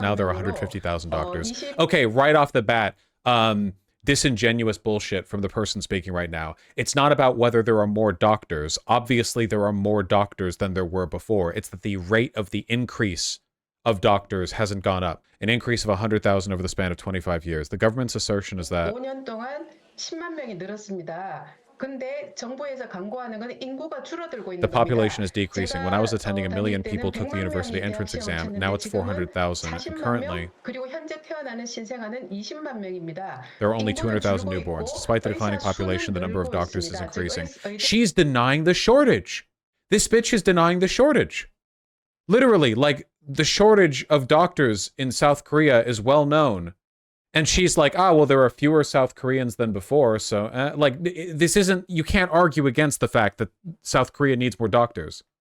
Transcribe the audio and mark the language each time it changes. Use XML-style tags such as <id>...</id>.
<en>Now there are 150,000 doctors. Okay, right off the bat, disingenuous bullshit from the person speaking right now. It's not about whether there are more doctors. Obviously, there are more doctors than there were before. It's that the rate of the increase of doctors hasn't gone up. An increase of 100,000 over the span of 25 years. The government's assertion is that</en> <ko>5년 동안 10만 명이 늘었습니다. 근데 정부에서 강구하는 건 인구가 줄어들고 있는</ko> <en>the population is decreasing. When I was attending, 1 million people took the university entrance exam. Now it's 400,000. And currently,</en> <ko>그리고 현재 태어나는 신생아는 20만 명입니다.</ko> <en>there are only 200,000 newborns. Despite the declining population, the number of doctors is increasing. She's denying the shortage. This bitch is denying the shortage. Literally, like, the shortage of doctors in South Korea is well known. And she's like, well, there are fewer South Koreans than before. So, this isn't, you can't argue against the fact that South Korea needs more doctors.</en>